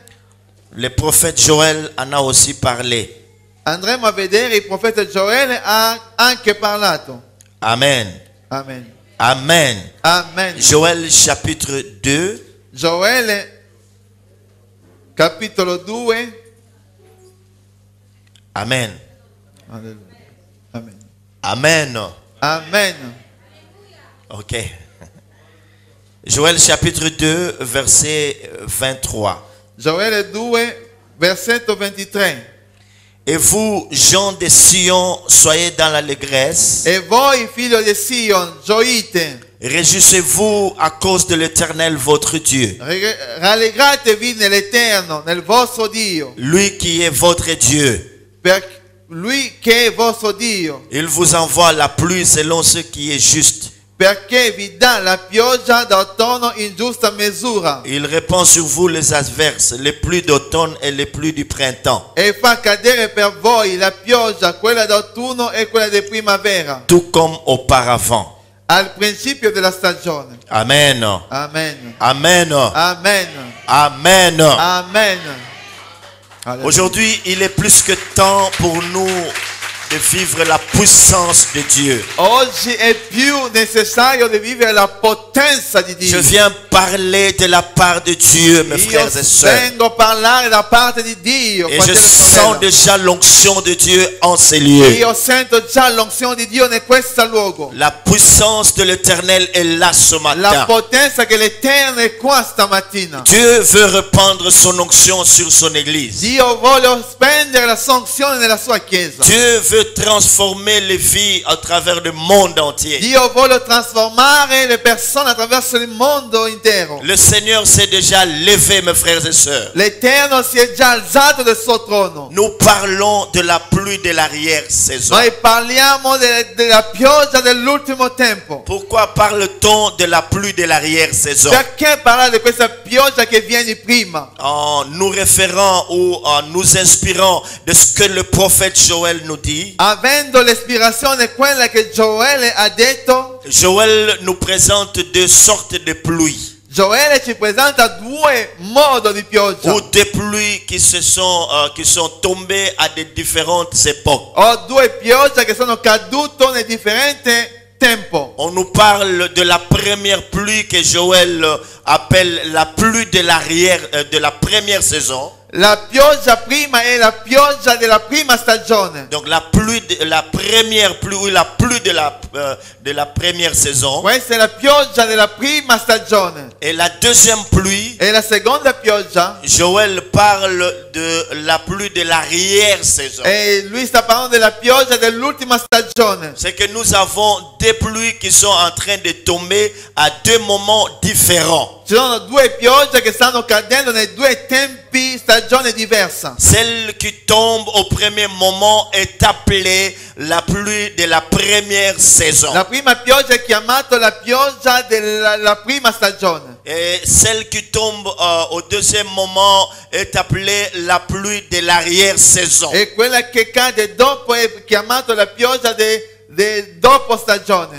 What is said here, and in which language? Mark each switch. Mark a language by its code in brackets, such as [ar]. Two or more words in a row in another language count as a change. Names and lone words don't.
[fr] Le prophète Joël en a aussi parlé. [it] Andremo a vedere, il profeta Gioele ha anche parlato. Amen. Amen. Amen. Amen. [fr] Joël chapitre 2. [it] Gioele capitolo 2. Amen. Alleluia. Amen. Amen. Amen. [fr] Ok. Joël chapitre 2, verset 23. [it] Gioele 2, versetto 23. [fr] Et vous, gens de Sion, soyez dans l'allégresse. [it] E voi, figlio di Sion, gioite. [fr] Réjouissez-vous à cause de l'Éternel votre Dieu. [it] Rallegratevi nell'Eterno, nel vostro Dio. [fr] Lui qui est votre Dieu. [it] Per lui che è vostro Dio. [fr] Il vous envoie la pluie selon ce qui est juste. [it] Perché vi dà la pioggia d'autunno in giusta misura. [fr] Il répand sur vous les averses, les pluies d'automne et les pluies du printemps. [it] E fa cadere per voi la pioggia, quella d'autunno e quella di primavera. [fr] Tout comme auparavant. [it] Al principio della stagione. Amen. Amen. Amen. Amen. Amen. Amen. [fr] Aujourd'hui, il est plus que temps pour nous de vivre la puissance de Dieu. [it] Oggi è più necessario di vivere la potenza di Dio. [fr] Je viens parler de la part de Dieu, mes [it] Io [fr] frères et sœurs. [it] vengo a parlare da parte di Dio. [fr] Et je [it] fratello e [fr] sens [it] sorella. [fr] déjà l'onction de Dieu en ces lieux. [it] Io sento già l'unzione di Dio in questo luogo. [fr] La puissance de l'Éternel est là ce [it] La [fr] matin. [it] potenza che l'Eterno è qua stamattina. [fr] Dieu veut répandre son onction sur son église. [it] Dio vuole spendere la sua unzione nella sua chiesa. [fr] Dieu veut veut transformer les vies à travers le monde entier. [it] Dio vuole trasformare le persone attraverso il mondo intero. [fr] Le Seigneur s'est déjà levé, mes frères et sœurs. [it] L'Eterno si è già alzato del suo trono. [fr] Nous parlons de la pluie de l'arrière-saison. [it] Noi parliamo della pioggia dell'ultimo tempo. [fr] Pourquoi parle-t-on de la pluie de l'arrière-saison? [it] Perché parlare di questa pioggia che viene prima? [fr] En nous référant ou en nous inspirant de ce que le prophète Joël nous dit. [it] Avendo l'ispirazione quella che Gioele ha detto, [fr] Joël nous présente deux sortes de pluies. [it] Gioele ci presenta due modi di pioggia. [fr] Ou des pluies qui sont tombées à des différentes époques. [it] Ho due piogge che sono cadute in differenti tempo. [fr] On nous parle de la première pluie que Joël appelle la pluie de de la première saison. [it] La pioggia prima è la pioggia della prima stagione. [fr] Donc la première pluie ou la pluie de la première saison. [it] Questa è la pioggia della prima stagione. [fr] Et la deuxième pluie, [it] E la seconda pioggia, [fr] Joël parle de la pluie de l'arrière-saison. [it] e lui sta parlando della pioggia dell'ultima stagione. [fr] C'est que nous avons des pluies qui sont en train de tomber à deux moments différents. [it] Ci sono due piogge che stanno cadendo nei due tempi, stagione diversa. [fr] Celle qui tombe au premier moment est appelée la pluie de la première saison. [it] La prima pioggia è chiamata la pioggia della prima stagione. [fr] Et celle qui tombe au deuxième moment est appelée la pluie de l'arrière-saison. [it] E quella che cade dopo è chiamata la pioggia dopo stagione.